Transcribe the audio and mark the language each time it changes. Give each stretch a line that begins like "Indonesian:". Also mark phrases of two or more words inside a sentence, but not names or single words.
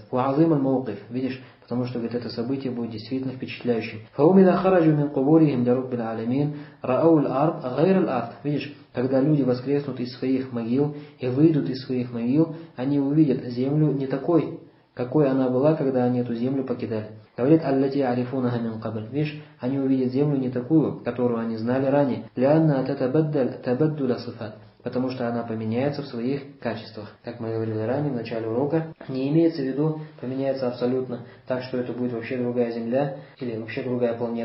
Arabic: وعظيم الموقف,
Russian: видишь, потому что говорит, это событие будет действительно впечатляющим. Видишь, когда люди воскреснут из своих могил и выйдут из своих могил, они увидят землю не такой, какой она была, когда они эту землю покидали. Говорит,
Arabic: التي عرفوها من قبل.
Russian: Видишь, они увидят землю не такую, которую они знали ранее.
Arabic: لأن تتبدل صفات.
Russian: Потому что она поменяется в своих качествах. Как мы говорили ранее в начале урока, не имеется в виду поменяется абсолютно так, что это будет вообще другая Земля или вообще другая планета.